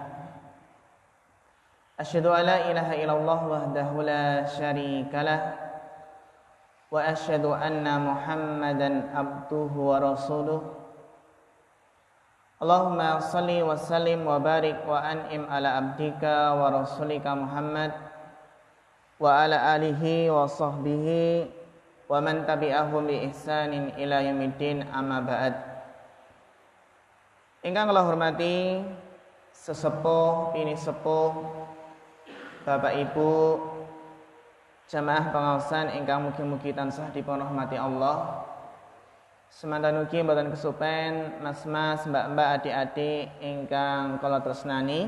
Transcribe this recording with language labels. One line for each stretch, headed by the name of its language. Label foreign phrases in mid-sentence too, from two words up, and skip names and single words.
Arabic: أشهد أن لا إله إلا الله وحده لا شريك له وأشهد أن محمدا عبده ورسوله. اللهم صل وسلم وبارك وأنعم على عبدك ورسولك محمد وعلى آله وصحبه ومن تبعهم بإحسان إلى يوم الدين أما بعد.
Javanese: Ingkang kula hormati sesepuh pini sepuh Bapak Ibu jamaah pengaosan ingkang mugi-mugi tansah dipun rahmati Allah. Semanten ugi mboten kesupen mas-mas, mbak-mbak, adik-adik ingkang kula tresnani.